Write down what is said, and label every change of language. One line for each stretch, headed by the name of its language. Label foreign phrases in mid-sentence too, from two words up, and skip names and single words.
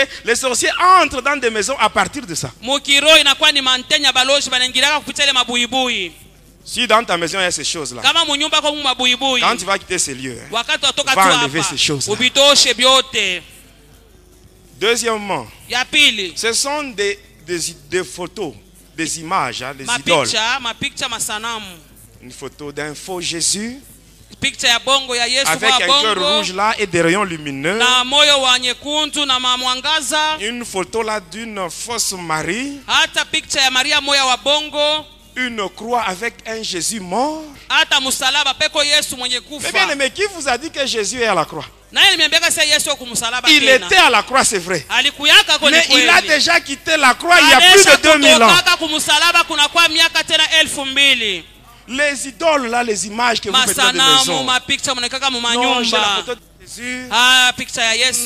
French: Les sorciers entrent dans des maisons à partir de ça. Si dans ta maison il y a ces choses-là, quand tu vas quitter ces lieux, va enlever ces choses-là. Deuxièmement, ce sont des photos des images, hein, des idoles. masanamu. Une photo d'un faux Jésus.
Swahili: Picture ya bongo ya Yesu
French: avec un cœur rouge là et des rayons lumineux.
Swahili: Na moyo wa nyekundu na mwangaza.
French: Une photo là d'une fausse Marie.
Swahili: Hata picture ya Maria moyo wa bongo.
French: Une croix avec un Jésus mort.
Swahili: Hata msalaba peko Yesu mwenye kufa.
French: Mais bien, mais qui vous a dit que Jésus est à la croix? Il était à la croix, c'est vrai. Mais il a déjà quitté la croix il y a plus de 2000 ans. Les idoles là, les images que vous mettez dans des maisons. Non, j'ai la photo de Jésus.